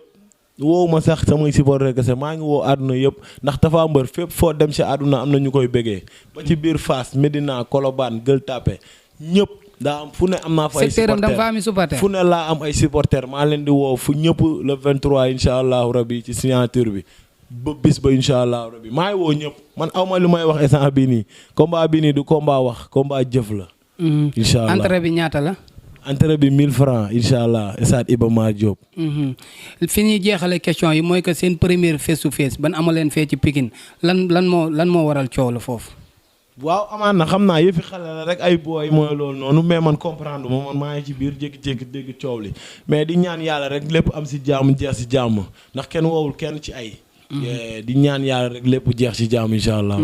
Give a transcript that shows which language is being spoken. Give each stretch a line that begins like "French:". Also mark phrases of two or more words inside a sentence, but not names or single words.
Wolof: woowu ma sax samay supporter kese maa ngi woo àdduna yëpp ndax Tapha Mbeur fépp foo dem ci àdduna am na ñu koy bëggee ba ci biir Fass Médina Colobane Gueule Tapée ñëpp daa am fu ne am naa fa ay supporter fu ne laa am ay supporter maa leen di woo fu ñëpp le 23
Arabic: إن شاء الله ربي
Wolof: ci signature bi ba bis ba
Arabic: إن شاء الله ربي
Wolof: maa ngi woo ñëpp man aw ma lu may wax instant bii nii combat bii nii du combat wax combat jëf la.
Arabic: إن شاء الله
Wolof: entrée bi ñaata la. entrée bi 1000 francs
Arabic: إن شاء الله
Wolof: stade Iba Mar Diop. fi ñuy jeexale question yi mooy que seen première
English: face to face
Wolof: ban amaleen fee ci Pikine lan moo waral coow la foofu. waaw amaan na xam naa yëfi xale la rek ay booy mooy loolu noonu mais man comprendre man maa ngi ci biir jékki-jékki dégg coow li mais di ñaan yàlla rek lépp am si jàmm jeex si jàmm ndax kenn woowul kenn ci ay. di ñaan yàlla rek lépp jeex si jàmm
Arabic: إن شاء الله.